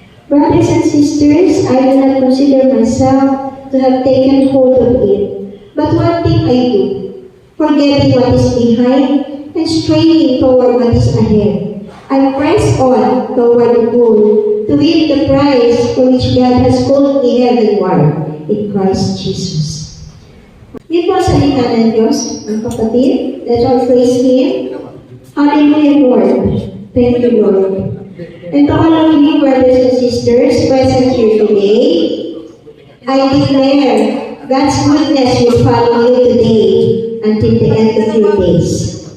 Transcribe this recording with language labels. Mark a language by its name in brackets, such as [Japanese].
[English] Brothers and sisters, I do not consider myself to have taken hold of it. But one thing I do, forgetting what is behind and straining toward what is ahead. I press on toward the goal to win the prize for which God has called me heavenward in Christ Jesus. [Filipino] Yun po sa salita ng Diyos, ang kapatid. [English] Let's all praise Him. Hallelujah, Lord. Thank you, Lord. And to all of you, brothers and sisters, present here today, I declare God's goodness will follow you today until the end of your days.